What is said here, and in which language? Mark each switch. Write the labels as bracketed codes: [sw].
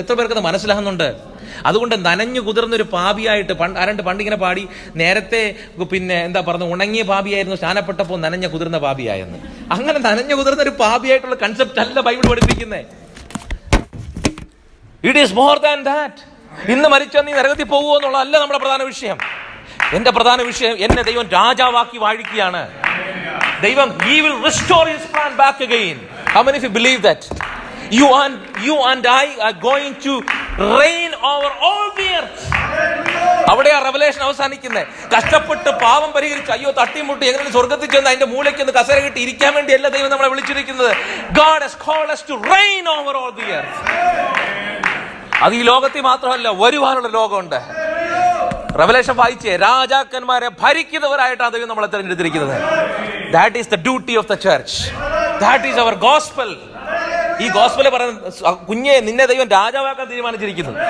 [ml] എത്ര പേർക്ക് അത് മനസ്സിലാകുന്നുണ്ട്? അതുകൊണ്ട് നനഞ്ഞു കുതിർന്നൊരു പാപിയായിട്ട് പണ്ടിങ്ങനെ പാടി, നേരത്തെ പിന്നെ എന്താ പറയുന്നത്, ഉണങ്ങിയ പാപിയായിരുന്നു, സ്നാനപ്പെട്ടപ്പോൾ നനഞ്ഞ കുതിർന്ന പാപിയായെന്ന്. അങ്ങനെ നനഞ്ഞു കുതിർന്ന ഒരു പാപിയായിട്ടുള്ള കൺസെപ്റ്റ് അല്ല ബൈബിൾ പഠിപ്പിക്കുന്നത്. [en] It is more than that. [ml] ഇന്ന് മരിച്ചാൽ നീ നരകത്തിൽ പോകുമോ എന്നുള്ളതല്ല നമ്മുടെ പ്രധാന വിഷയം. എന്റെ പ്രധാന വിഷയം, എന്നെ ദൈവം രാജാവാക്കി വാഴിക്കുകയാണ്. [en] ദൈവം, he will restore his plan back again. How many of you believe that? You and I are going to reign over all the earth. [ml] അവിടെയാ റെവലേഷൻ അവസാനിക്കുന്നത്. കഷ്ടപ്പെട്ട് പാപം പരിഹരിച്ച് അയ്യോ തട്ടിമുട്ടി എങ്ങനെ സ്വർഗത്തിൽ ചെന്ന് അതിന്റെ മൂലയ്ക്ക് ഒന്ന് കസേര കിട്ടി ഇരിക്കാൻ വേണ്ടിയല്ല ദൈവം നമ്മളെ വിളിച്ചിരിക്കുന്നത്. [en] God has called us to reign over all the earth. [ml] അത് ഈ ലോകത്തിൽ മാത്രമല്ല, വരുവാനുള്ള ലോകമുണ്ട്. റെവലേഷൻ വായിച്ചേ, രാജാക്കന്മാരെ ഭരിക്കുന്നവരായിട്ടാണ് ദൈവം നമ്മളെ തിരഞ്ഞെടുത്തിരിക്കുന്നത്. [en] That is the duty of the church. That is our gospel. [ml] ഈ ഗോസ്പല് പറയുന്നത്, കുഞ്ഞെ, നിന്നെ ദൈവം രാജാവാക്കാൻ തീരുമാനിച്ചിരിക്കുന്നു.